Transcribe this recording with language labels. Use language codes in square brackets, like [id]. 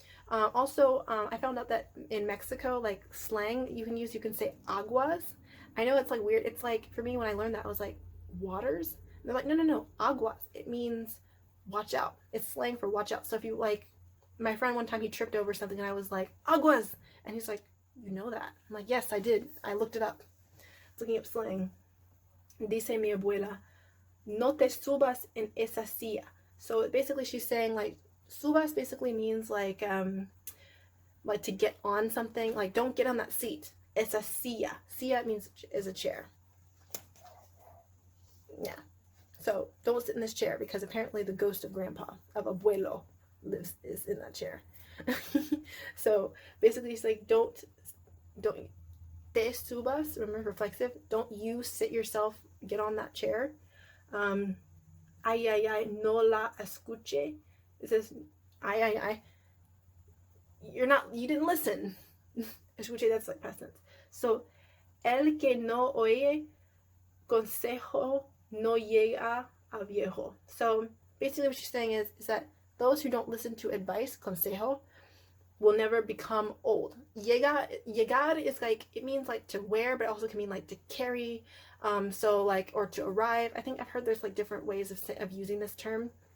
[en] Also, I found out that in Mexico, like slang you can say aguas. I know it's like weird. It's like, for me, when I learned that, I was like, waters? And they're like, no, aguas. It means watch out. It's slang for watch out. So if you like, my friend one time, he tripped over something and I was like, aguas. And he's like, you know that? I'm like, yes, I did. I looked it up. I was looking up slang. [es] Dice mi abuela, no te subas en esa silla. [en] So basically she's saying like, subas basically means like to get on something, like don't get on that seat. [es] Esa silla. [en] Silla means is a chair. Yeah. So don't sit in this chair because apparently the ghost of grandpa, of abuelo, is in that chair. So basically it's like don't [es] te subas, [en] remember reflexive, don't you sit yourself, get on that chair. [es] Ay, no la escuche. [en] It says, ay, you didn't listen. Escuche, that's like past tense. [es] So, el que no oye consejo no llega a viejo. [en] So, basically what she's saying is that those who don't listen to advice, consejo, will never become old. Llegar is like, it means like to wear, but it also can mean like to carry. So like, or to arrive. I think I've heard there's like different ways of using this term.